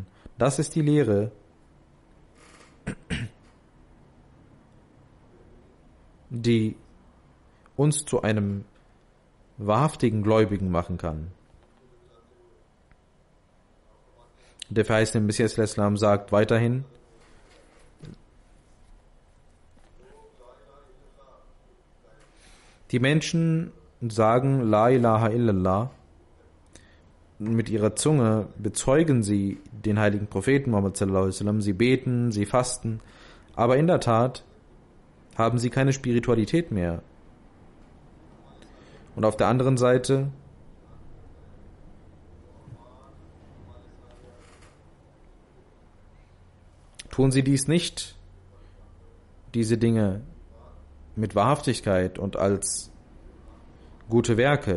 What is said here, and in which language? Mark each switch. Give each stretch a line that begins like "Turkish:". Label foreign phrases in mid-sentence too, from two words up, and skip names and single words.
German: Das ist die Lehre, die uns zu einem wahrhaftigen Gläubigen machen kann. Der verheißene Messias des Islam sagt weiterhin: Die Menschen sagen
Arabic: لا إله إلا الله,
German: mit ihrer Zunge bezeugen sie den heiligen Propheten Muhammad
Arabic: صلى الله عليه وسلم,
German: sie beten, sie fasten, aber in der Tat haben sie keine Spiritualität mehr. Und auf der anderen Seite tun sie dies nicht diese Dinge mit Wahrhaftigkeit und als gute Werke.